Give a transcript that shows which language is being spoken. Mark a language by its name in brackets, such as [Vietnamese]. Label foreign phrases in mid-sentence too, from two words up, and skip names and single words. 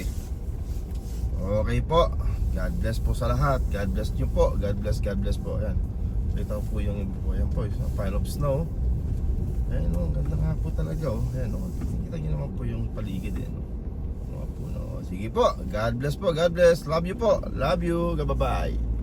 [Filipino] Okay po. [English] God bless [Filipino] po sa lahat. [English] God bless [Filipino] nyo po. [English] God bless [Filipino] po. Ayan. Ito po yung iba po. Ayan po, isang [English] pile of snow. [Filipino] Ayan o, ang ganda nga po talaga o. Ayan o, kita nyo naman po yung paligid eh, no? Mga puno. Sige po. [English] God bless [Filipino] po. [English] God bless. Love you po. Love you. Bye-bye.